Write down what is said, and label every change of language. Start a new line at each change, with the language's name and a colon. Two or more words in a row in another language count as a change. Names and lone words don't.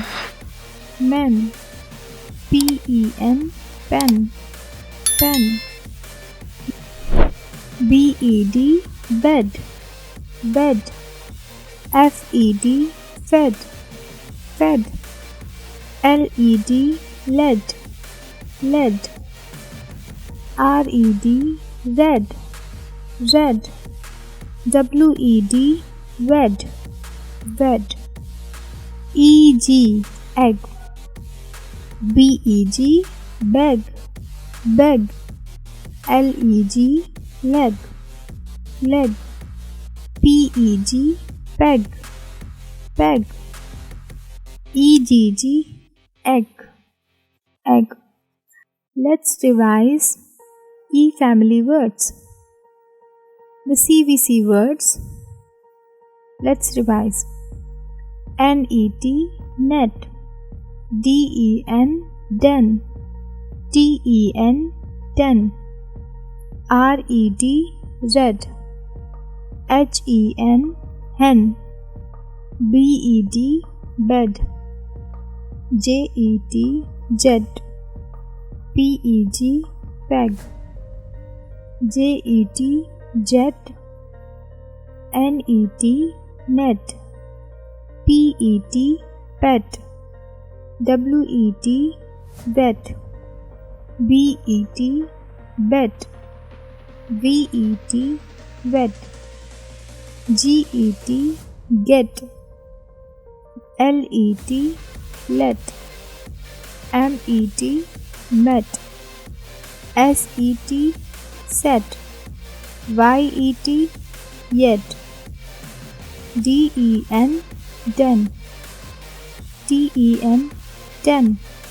English: Men. P-E-N, pen. Pen. B-E-D, bed. Bed. F-E-D, fed. Fed. L-E-D, lead. Lead. R-E-D, red. Red. W-E-D, wed. Wed. E-G, egg. B-E-G, beg. Beg. L-E-G, leg. Leg. P-E-G, peg. Peg. E-G-G, egg. Egg. Let's revise E family words. The CVC words. Let's revise. N-E-T, net. D-E-N, den. T-E-N, ten. R-E-D, red. H-E-N, hen. B-E-D, bed. J-E-T, jet. P-E-G, peg. J-E-T, jet. N-E-T, net. P-E-T, pet. W-E-T, wet. B-E-T, bet. V-E-T, wet. G-E-T, get. L-E-T, let. M-E-T, met. S-E-T, set. Y-E-T, yet. D-E-N, den. T-E-N, ten.